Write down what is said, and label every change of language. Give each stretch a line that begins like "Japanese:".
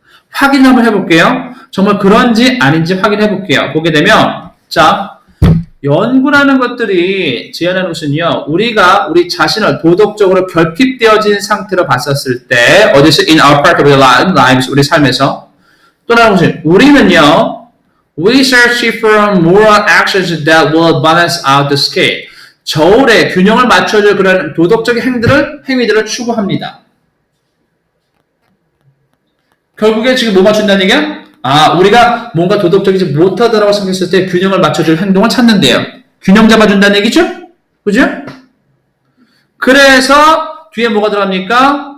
Korean: 확인 한번 해볼게요. 정말 그런지 아닌지 확인해 볼게요. 보게 되면 자, 연구라는 것들이 제안하는 것은요, 우리가 우리 자신을 도덕적으로 결핍되어진 상태로 봤었을 때 어디서
English: in our part of our lives,
Korean: 우리 삶에서 또 다른 것은 우리는요,
English: We search for moral actions that will balance out the scale.
Korean: 저울에 균형을 맞춰줄 그런 도덕적인 행위들을 추구합니다. 결국에 지금 뭐 맞춘다는 얘기야? 우리가 뭔가 도덕적이지 못하다라고 생각했을 때 균형을 맞춰줄 행동을 찾는데요. 균형 잡아준다는 얘기죠? 그죠? 그래서 뒤에 뭐가 들어갑니까?